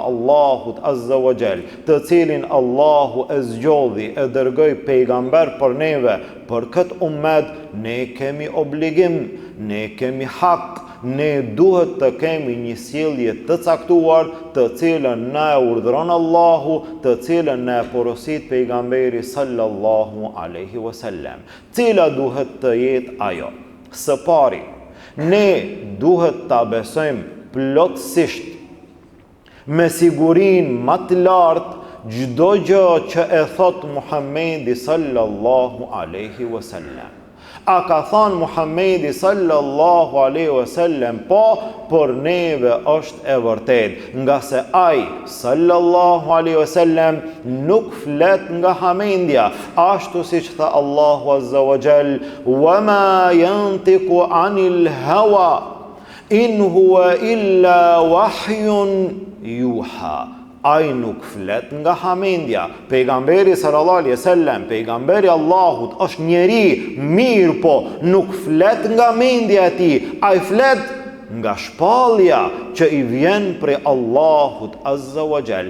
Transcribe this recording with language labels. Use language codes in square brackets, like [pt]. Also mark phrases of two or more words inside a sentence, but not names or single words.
[sq] Allahut [ar] عز وجل, [sq] të cilin Allahu e zgjodhi e dërgoi pejgamber për neve, për këtë ummet ne kemi obligim, ne kemi hak, ne duhet të kemi një sjellje të caktuar, të cilën na e urdhëron Allahu, të cilën na e porosit pejgamberi [ar] صلى الله عليه وسلم. [sq] Cila duhet të jetë ajo? Së pari, ne duhet ta besojmë plotësisht, me sigurinë më të lartë çdo gjë që e thot Muhamedi [ar] صلى الله عليه وسلم. [sq] A ka thënë Muhamedi [ar] صلى الله عليه وسلم [sq] po, por neve është e vërtet, nga se ai [ar] صلى الله عليه وسلم [sq] nuk flet nga hamendja, ashtu siç tha Allahu [ar] عز وجل, وما ينطق عن الهوى إن هو إلا وحي يوحى. [sq] Ai nuk flet nga hamendja. Pejgamberi [ar] صلى الله عليه وسلم, [sq] pejgamberi Allahut, është njeri mirë, po nuk flet nga mendja e tij. Ai flet nga shpallja që i vjen prej Allahut [ar] عز وجل.